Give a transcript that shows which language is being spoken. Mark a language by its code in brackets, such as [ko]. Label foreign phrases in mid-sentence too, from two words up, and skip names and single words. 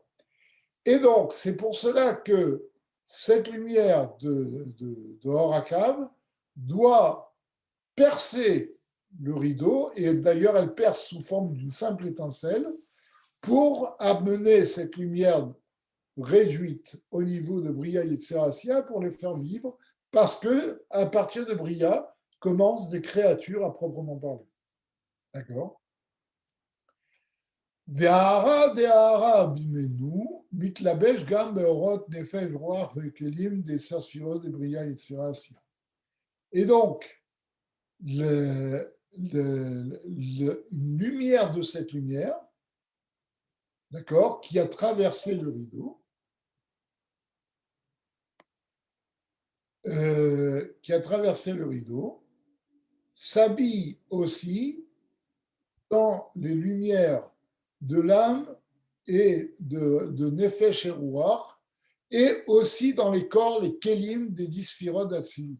[fr] Et donc, c'est pour cela que cette lumière de Horakav doit percer le rideau, et d'ailleurs, elle perce sous forme d'une simple étincelle, pour amener cette lumière réduite au niveau de Bria et Tsérasia pour les faire vivre, parce que à partir de Bria commencent des créatures à proprement parler. D'accord? [he] וההרה דהרה בימינו, מתלבש גם באורות נפש רוח וכלים des ספירות de בריאה יצירה עשייה. [fr] Et donc, une lumière de cette lumière, d'accord, qui a traversé le rideau, s'habille aussi dans les lumières de l'âme et de Nefesh et Ruach, et aussi dans les corps, les Kélim des 10 sphirotes d'Atsilut.